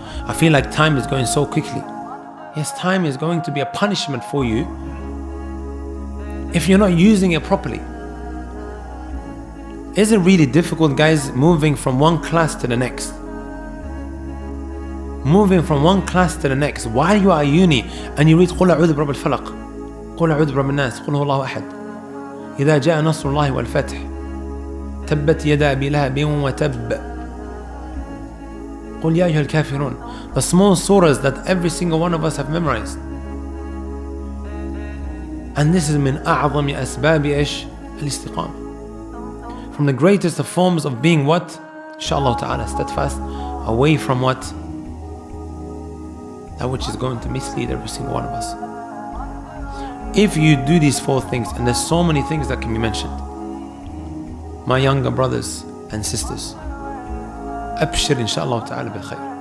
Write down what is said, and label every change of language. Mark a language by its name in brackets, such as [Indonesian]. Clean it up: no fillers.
[English] I feel like time is going so quickly. Yes, time is going to be a punishment for you if you're not using it properly. Is it really difficult, guys, moving from one class to the next? Moving from one class to the next. While you are at uni and you read [Arabic] قُلْ أَعُوذُ بِرَبِّ الْفَلَقِ قُلْ أَعُوذُ بِرَبِّ النَّاسِ قُلْ هُوَ اللَّهُ أَحَدٌ إِذَا جَاءَ نَصْرُ اللَّهِ وَالْفَتْحُ تَبَّتْ يَدَا أَبِي لَهَبٍ وَتَبَّ قُلْ يَا أَيُّهَا الْكَافِرُونَ. [English] The small surahs that every single one of us have memorized. And this is [Arabic] من أعظم أسباب إيش؟ الاستقامة. [English] From the greatest of forms of being what? Inshallah ta'ala, steadfast, away from what? That which is going to mislead every single one of us. If you do these four things, and there's so many things that can be mentioned, my younger brothers and sisters, abshir inshallah ta'ala bil khair.